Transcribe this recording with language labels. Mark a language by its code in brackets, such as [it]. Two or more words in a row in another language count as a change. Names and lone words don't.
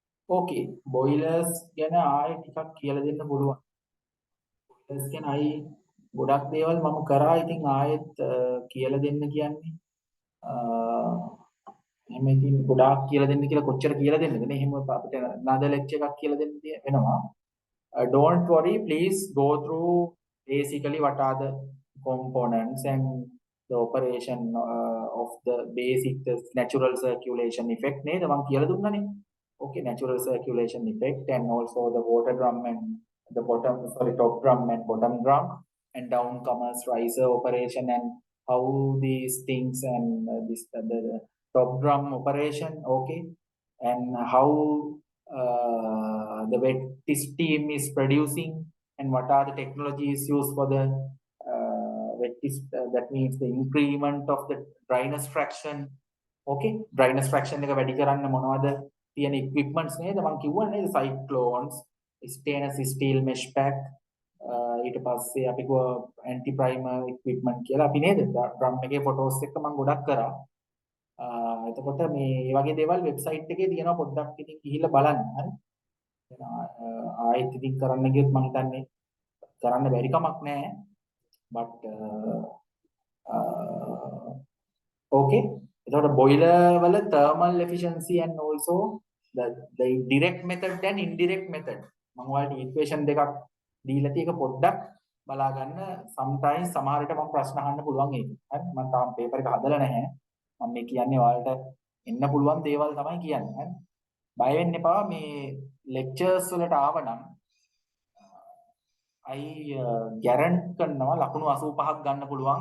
[en] okay boilers [si] ගැන ආයෙ ටිකක් කියලා දෙන්න පුළුවන්. boilers ගැන ආයි ගොඩක් දේවල් මම කරා. ඉතින් ආයෙත් කියලා දෙන්න කියන්නේ එහෙම ඉතින් ගොඩාක් කියලා දෙන්න කියලා කොච්චර කියලා දෙන්නද නේ. එහෙම අපිට නද ලෙක්චර් එකක් කියලා දෙන්න වෙනවා. [en] Don't worry, please go through basically what are the components and the operation of the basic the natural circulation effect [si] නේද මම කියලා දුන්නානේ. [en] Okay, natural circulation effect and also the water drum and the bottom, sorry, top drum and bottom drum and downcomers riser operation and how these things and the top drum operation, okay, and how the wet steam is producing and what are the technologies used for the wet that means the increment of the dryness fraction. Okay, dryness fraction [si] එක වැඩි කරන්න මොනවද තියෙන equipments නේද මම කිව්වා නේද [en] cyclones, stainless steel mesh pack, [si] ඊට පස්සේ අපි කිව්වා [en] anti primer equipment [si] කියලා අපි නේද drum එකේ photos එක මම ගොඩක් කරා. එතකොට මේ වගේ දේවල් වෙබ්සයිට් එකේ තියෙනවා පොඩ්ඩක් ඉතින් ගිහිල්ලා බලන්න. හරි. ආයෙත් ඉතින් කරන්න ගියොත් මම හිතන්නේ කරන්න බැරි කමක් නැහැ. [en] but okay. [si] එතකොට boiler වල [en] thermal efficiency and also the direct method and indirect method [si] මම ඔයාලට equation දෙකක් දීලා තියෙක පොඩ්ඩක් බලා ගන්න. sometimes සමහර විට මම ප්‍රශ්න අහන්න පුළුවන් ඒක. හරි. මම තාම paper එක හදලා නැහැ. මම මේ කියන්නේ ඔයාලට එන්න පුළුවන් දේවල් තමයි කියන්නේ. හරි. බය වෙන්න එපා. මේ lectures වලට ආවනම් [en] I guarantee [si] කරනවා ලකුණු 85ක් ගන්න පුළුවන්.